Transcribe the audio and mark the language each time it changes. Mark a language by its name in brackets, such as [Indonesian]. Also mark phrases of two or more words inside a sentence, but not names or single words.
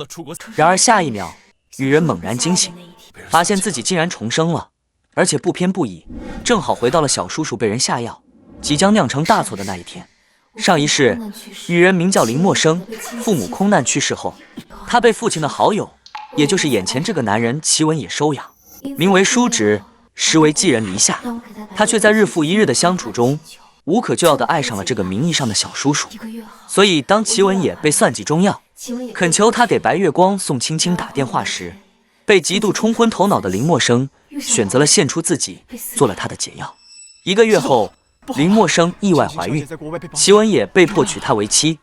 [Chinese] 然而下一秒，女人猛然驚醒，發現自己竟然重生了，而且不偏不倚，正好回到了小叔叔被人下藥，即將釀成大錯的那一天。上一世，女人名叫林默生，父母空難去世後，她被父親的好友，也就是眼前這個男人祁文也收養，名為叔侄，實為寄人籬下。她卻在日復一日的相處中，無可救藥地愛上了這個名義上的小叔叔。所以當祁文也被算計中藥，懇求他給白月光宋青青打電話時，被極度沖昏頭腦的林默生選擇了獻出自己，做了他的解藥。1個月後，林默生意外懷孕，祁文也被迫娶她為妻。